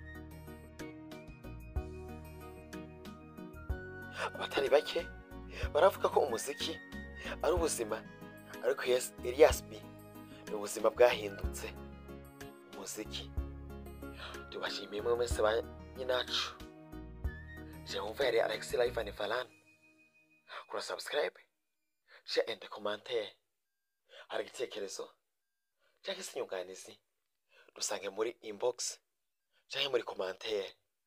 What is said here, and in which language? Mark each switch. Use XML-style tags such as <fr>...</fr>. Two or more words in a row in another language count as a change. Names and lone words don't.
<rw>Abatari bake baravuga ko umuziki ari ubuzima, ariko Elias B ni ubuzima bwahindutse umuziki. Tubashimiye mwese banyinacu. Je wumva yari Alex Live and Falan. Kura subscribe,</rw> <en>share and comment.</en> <rw>Hari igitekerezo cyangwa se inyunganizi dusange muri inbox cyangwa muri commentaire.</rw>